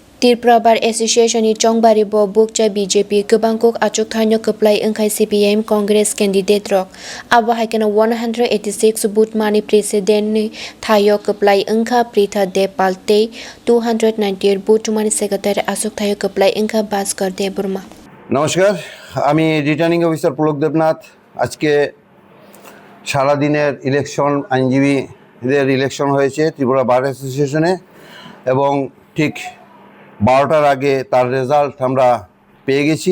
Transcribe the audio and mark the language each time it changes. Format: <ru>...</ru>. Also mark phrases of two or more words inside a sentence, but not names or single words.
<trp>Tirpura Bar Association ni Chongbari bo bukcha BJP kebangkok achuk thanyo keplai engkai CPM Congress candidate rok abo haikena 186 boot mani president ni thayo keplai engka Pritha Depal te 298 boot mani secretary achuk thayo keplai engka Bhaskar Deburma।</trp> <bn>নমস্কার, আমি রিটার্নিং অফিসার পুলক দেবনাথ। আজকে সারাদিনের ইলেকশন আইনজীবীদের ইলেকশন হয়েছে ত্রিপুরা বার অ্যাসোসিয়েশনে এবং ঠিক 12টার আগে তার রেজাল্ট আমরা পেয়ে গেছি।</bn>